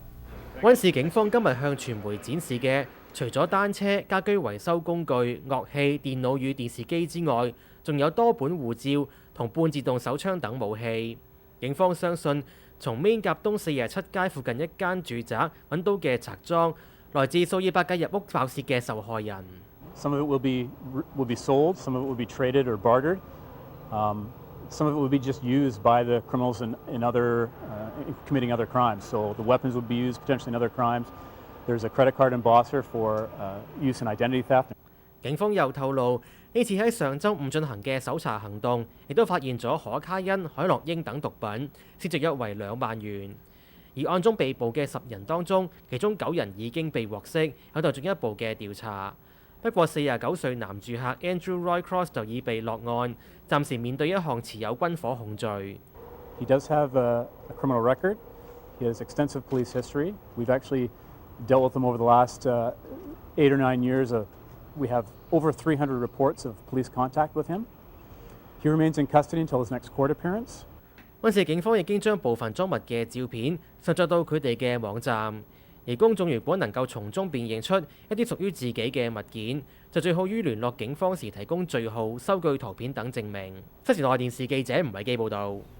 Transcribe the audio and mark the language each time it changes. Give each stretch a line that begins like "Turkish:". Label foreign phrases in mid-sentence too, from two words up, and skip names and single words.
Cantonese: 灣市警方今日向傳媒展示嘅，除咗單車、家居維修工具、樂器、電腦與電視機之外，仲有多本護照同半自動手槍等武器。警方相信，從 Main 甲東47街附近一間住宅揾到嘅賊贓，來自數以百計入屋爆竊嘅受害人。
English: Some of it will be sold, some of it will be traded or bartered. Some of it would be just used by the criminals in committing other crimes. So the weapons would be used potentially in other crimes. There's a credit card embosser for use in identity theft.
Cantonese: 警方又透露，呢次喺上週五進行嘅搜查行動，亦都發現咗可卡因、海洛因等毒品，市值約為2萬元。而案中被捕嘅10人當中，其中9人已經被獲釋，有待進一步嘅調查。不過49歲男住客 Andrew Roy Cross 就已被落案，暫時面對一項持有軍火控罪。
English: He does have a criminal record. He has extensive police history. We've actually dealt with him over the last 8 or 9 years. We have over 300 reports of police contact with him. He remains in custody until his next court appearance.
Cantonese: 灣市警方已經將部分贓物嘅照片上載到佢哋嘅網站。而公眾如果能夠從中辨認出一啲屬於自己嘅物件，就最好於聯絡警方時提供序號、收據圖片等證明。新時代電視記者吳偉基報導。